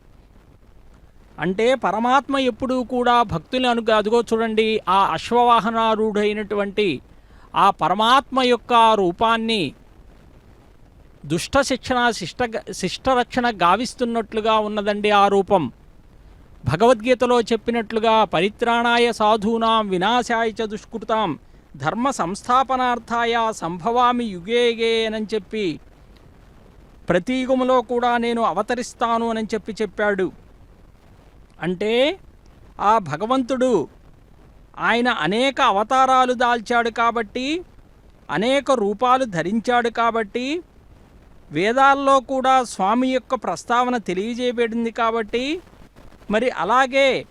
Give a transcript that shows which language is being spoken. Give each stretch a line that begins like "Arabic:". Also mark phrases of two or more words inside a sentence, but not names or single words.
Telugu: అంటే పరమాత్మ ఎప్పుడూ కూడా భక్తులను అదిగో చూడండి, ఆ అశ్వవాహనారూఢైనటువంటి ఆ పరమాత్మ యొక్క రూపాన్ని దుష్ట శిక్షణ శిష్టరక్షణ గావిస్తున్నట్లుగా ఉన్నదండి ఆ రూపం. భగవద్గీతలో చెప్పినట్లుగా
Sanskrit: పరిత్రాణాయ సాధూనాం వినాశాయ చ దుష్కృతాం ధర్మ సంస్థాపనార్థాయ సంభవామి యుగేగే
Telugu: అని చెప్పి, ప్రతి యుగములో కూడా నేను అవతరిస్తాను అని చెప్పాడు. అంటే ఆ భగవంతుడు ఆయన అనేక అవతారాలు దాల్చాడు కాబట్టి, అనేక రూపాలు ధరించాడు కాబట్టి, వేదాల్లో కూడా స్వామి యొక్క ప్రస్తావన తెలియజేయబడింది కాబట్టి, మరి అలాగే